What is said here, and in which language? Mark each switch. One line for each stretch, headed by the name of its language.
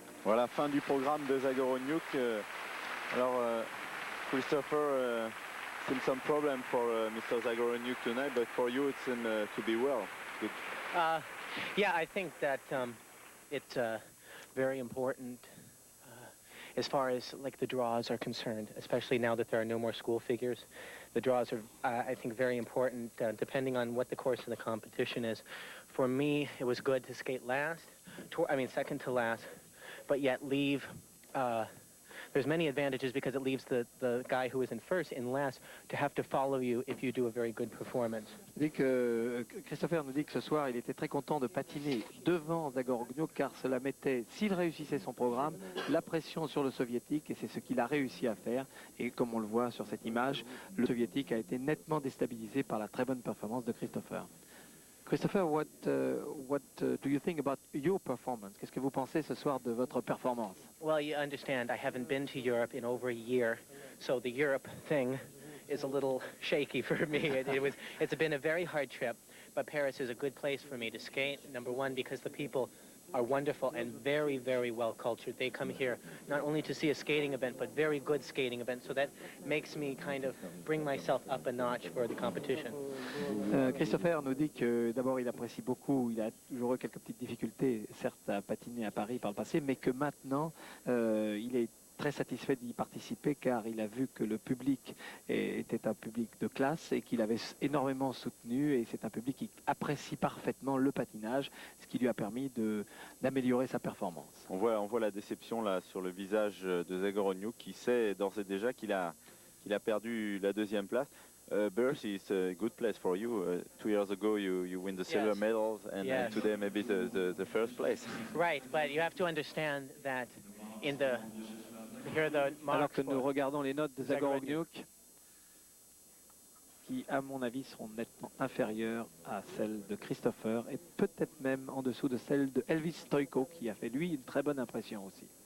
French: Voilà, fin du programme de Zagoroniuk.
English: Alors, Christopher, still some problem for Mr. Zagoroniuk tonight, but for you it's to be well. Good. Yeah, I think that it's very important as far as like the draws are concerned, especially now that there are no more school figures. The draws are, I think, very important depending on what the course of the competition is. For me, it was good to skate second to last, but yet leave. There's many advantages because it leaves the guy who is in first in last to have to follow you if you do a very good performance.
French: Christopher nous dit que ce soir, il était très content de patiner devant Zagoroniuk car cela mettait, s'il réussissait son programme, la pression sur le soviétique et c'est ce qu'il a réussi à faire. Et comme on le voit sur cette image, le soviétique a été nettement déstabilisé par la très bonne performance de Christopher.
English: Christopher, what do you think about your performance?
French: Qu'est-ce que vous pensez ce soir de votre performance?
English: Well, you understand, I haven't been to Europe in over a year, so the Europe thing is a little shaky for me. It's been a very hard trip, but Paris is a good place for me to skate. Number one, because the people are wonderful and very, very well cultured. They come here not only to see a skating event, but very good skating event. So that makes me kind of bring myself up a notch for the competition.
French: Christopher nous dit que d'abord il apprécie beaucoup, il a toujours eu quelques petites difficultés, certes à patiner à Paris par le passé, mais que maintenant il est très satisfait d'y participer car il a vu que le public était un public de classe et qu'il avait énormément soutenu et c'est un public qui apprécie parfaitement le patinage, ce qui lui a permis d'améliorer sa performance. On voit la déception là sur le visage de Zagoroniuk qui sait d'ores et déjà qu'il a perdu la deuxième place.
English: Bercy is a good place for you. 2 years ago you win the silver medals and today maybe the first place. Right, but you have to understand that in the
French: alors que nous regardons les notes de Zagoroniuk, qui à mon avis seront nettement inférieures à celles de Christopher et peut-être même en dessous de celles de Elvis Stojko qui a fait lui une très bonne impression aussi.